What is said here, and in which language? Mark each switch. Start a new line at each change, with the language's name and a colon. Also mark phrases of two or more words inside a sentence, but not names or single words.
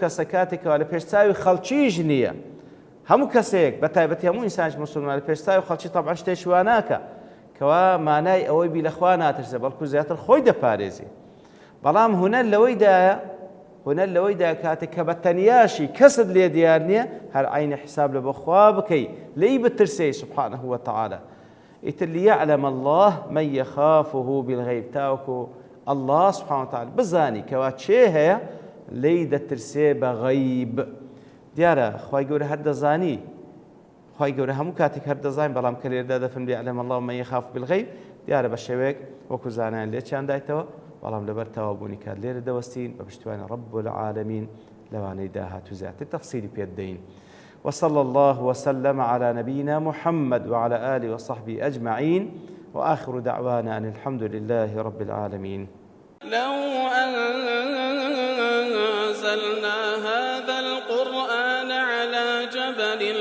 Central Kurdish: کەسە کاتێکەوە لە پێشچاوی خەڵکیش نییە هەموو کەسێک بە تایبەتی هەموو ئینسانیش موسڵمان لە پێشچاوی خەڵکی تەبعا شتێکی وا ناکە کەوا مانای ئەوەی بی لەخوا ناترسێ بەڵکو زیاتر خۆی دەپارێزی بەڵام هونەر لەوەیدا کاتێک کە بە تەنیاشی کەست لێ دیار نییە هەر عینە حیساب لە بۆ خوا بکەی لێی بترسێ
Arabic: سبحانه وتعالى
Central Kurdish: ئیتر
Arabic: ليعلم الله من يخافه بالغيب
Central Kurdish: تاوكو
Arabic: الله سبحانه وتعالى
Central Kurdish: بزاني كوا چێ هەیە لێی دەترسێ بە غەیب دیارە خوای گەورە هەر دەزانی خوای گەورە هەموو کاتێک هەر دەزانین بەڵام کە لێرەدا دەفەرمێ
Arabic: ليعلم الله من يخاف بالغيب
Central Kurdish: دیارە بە شێوەیەک وەکو زانایان لێکیان دایتەوە بەڵام لەبەر تەوابوونی کات لێرە دەوەستین بە پشتیوانی
Arabic: رب العالمین
Central Kurdish: لەوانەی داهاتوو زیاتر تەفسیری پێ دەین
Arabic: وصلى الله وسلم على نبينا محمد وعلى آله وصحبه أجمعين وآخر دعوانا أن الحمد لله رب العالمين. لو أنزلنا هذا القرآن على جبل